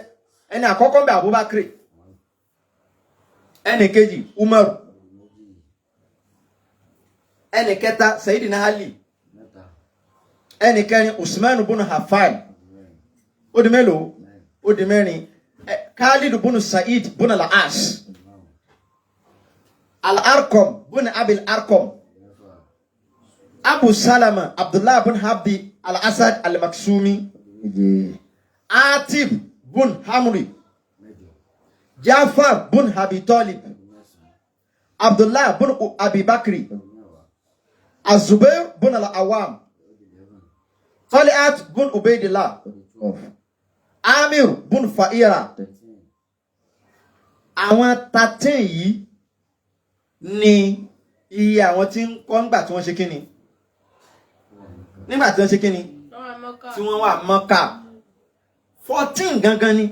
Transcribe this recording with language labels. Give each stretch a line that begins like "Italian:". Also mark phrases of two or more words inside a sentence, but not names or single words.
Yoruba: ẹni àkọ́kọ́ ń bẹ Abubakar, ẹni kejì Umaru, ẹni kẹta Sayyidina Ali, ẹni kẹrin Usman bunu Affan. ó di mélòó? ó di mẹ́rin. Khalid bunu Sa'id bunu al-As, Al-Arqam bunu Abil Arqam, Abu Salama Abdullah bin Habdi al-Asad al-Maksumi, Atib bin Hamri, Jafar bin Abi Talib, Abdullah bin Abi Bakri, Az-Zubair bin al-Awam, Talhat bin Ubaydillah, Amir bin Fa'ira. àwọn 13 yìí ni iye àwọn tí ń kọ́ nígbà tí wọ́n ṣe kíni nígbà tí wọ́n ṣe kíni tí wọ́n wà Mọ́kà. 14 gangan ni.